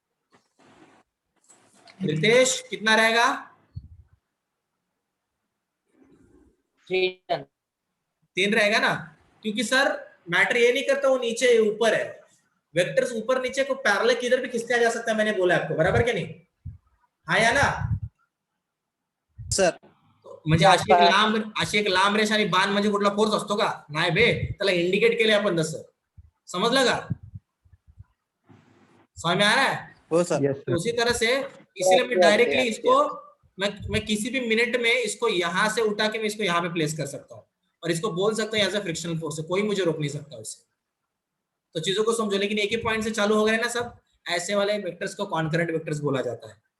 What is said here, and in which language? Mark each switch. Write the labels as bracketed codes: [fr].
[hi] रितेश, कितना रहेगा? 3 रहेगा ना, क्योंकि सर मैटर ये नहीं करता वो नीचे ऊपर है, वेक्टर्स ऊपर नीचे को पैरेलल किधर भी खींचा जा सकता है, मैंने बोला आपको, बराबर क्या नहीं? हाँ या ना? सर. [mr] म्हणजे अशी एक लांब रेष आणि बाण म्हणजे कुठला फोर्स असतो का? नाही बे, त्याला इंडिकेट केले आपण तसं, समजलं का? [hi] समझ में आ रहा है? [mr] हो सर. [en] Yes, तो sir. [hi] उसी तरह से इसलिए मैं डायरेक्टली इसको मैं किसी भी मिनट में इसको यहां से उठा के मैं इसको यहाँ पे प्लेस कर सकता हूँ, और इसको बोल सकता हूँ [en] as a frictional force [hi] है, कोई मुझे रोक नहीं सकता उससे। तो चीजों को समझो, लेकिन एक ही पॉइंट से चालू हो गए ना सब, ऐसे वाले वेक्टर्स को कॉन्करेंट वेक्टर्स बोला जाता है।